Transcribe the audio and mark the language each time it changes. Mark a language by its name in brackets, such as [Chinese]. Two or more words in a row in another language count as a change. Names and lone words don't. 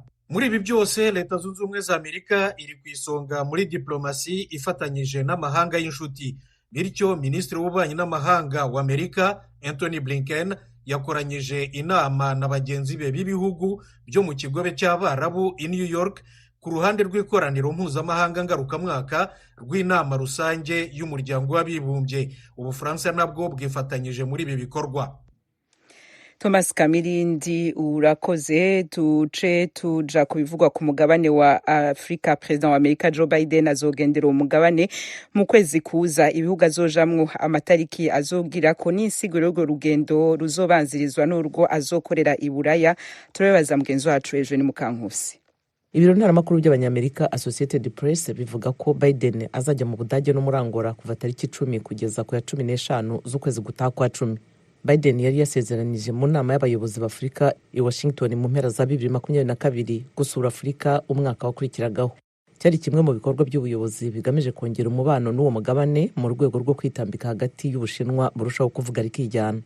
[Kinyarwanda] Muri ibi byose Leta Zunze Ubumwe za Amerika iri ku isonga muri diplomasi ifatanyije n'amahanga y'inshuti. Bityo Minisitiri w'Ububanyi n'Amahanga wa Amerika Anthony Blinken yakoranyije inama na bagenzi be b'ibihugu byo mu kigobe cy'Abarabu i New York ku ruhande rw'ikoraniro mpuzamahanga ngarukamwaka rw'inama rusange y'umuryango w'abibumbye. Ubufaransa nabwo bwifatanyije muri ibi bikorwa. [Rundi] Thomas Kamirindi urakoze. Tuce tuja kubivugwa ku mugabane wa Afrika. President wa Amerika Joe Biden azogendera umugabane mu kwezi kuza. Ibihugu azojamwo amatariki azogira ko n'insiguro y'urwo rugendo ruzobanzirizwa n'urwo azokorera i Buraya. Turabaza mugenzi wacu Eugene Mukankusi. [Kinyarwanda] Ibiro ntaramakuru by'abanyamerika Associated Press bivuga ko Biden azajya mu Budage no muri Angola kuva tariki 10 kugeza ku ya 15 z'ukwezi gutaha kwa 10. Biden yari yasezeranije mu nama y'abayobozi b'Afrika i Washington mu mpera za 2022 gusura Afurika umwaka wakurikiragaho. Cyari kimwe mu bikorwa by'ubuyobozi bigamije kongera umubano n'uwo mugabane mu rwego rwo kwitambika hagati y'Ubushinwa burushaho kuvuga rikijyana.